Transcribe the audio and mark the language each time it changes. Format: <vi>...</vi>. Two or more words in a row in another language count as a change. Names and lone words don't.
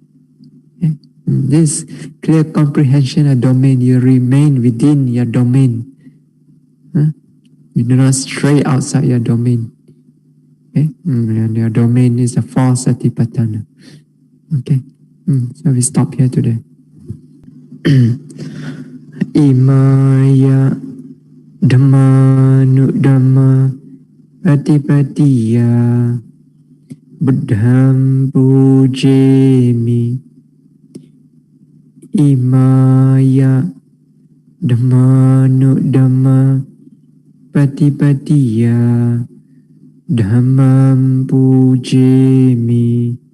<en>This clear comprehension of domain, you remain within your domain. You do not stray outside your domain. And your domain is the four satipatthana. Okay, so we stop here today.</en> <pi>Imaya Dhamma nu Dhamma Patipatiya Buddham Pujemi. Imaya Dhamma nu Dhamma Patipatiya Dhammam Pujemi.</pi>